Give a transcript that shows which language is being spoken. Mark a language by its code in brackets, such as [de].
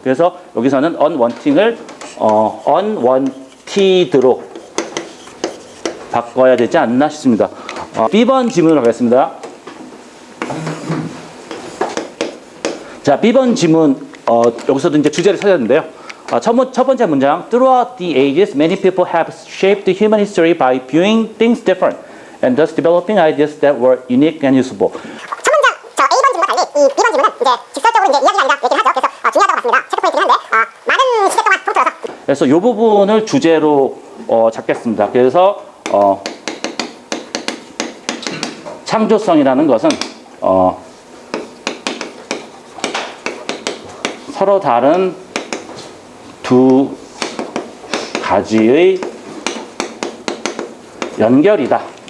[ko] 그래서 여기서는 unwanting을 unwanted로 바꿔야 되지 않나 싶습니다. B번 질문으로 가겠습니다. 자, B번 질문 여기서도 이제 주제를 찾았는데요. 첫 번째 문장 [en] Throughout the ages, many people have shaped human history by viewing things different and thus developing ideas that were unique and useful. [ko] 첫 문장, 저 A번 질문과 달리 이 B번 질문은 이제 직설적으로 이제 이야기가 아니라 얘기를 하죠. 그래서 중요하다고 봤습니다. 체크 포인트긴 한데 많은 시대 동안 통틀어서 그래서 이 부분을 주제로 잡겠습니다. 그래서 창조성이라는 것은 서로 다른 두 가지의 연결이다.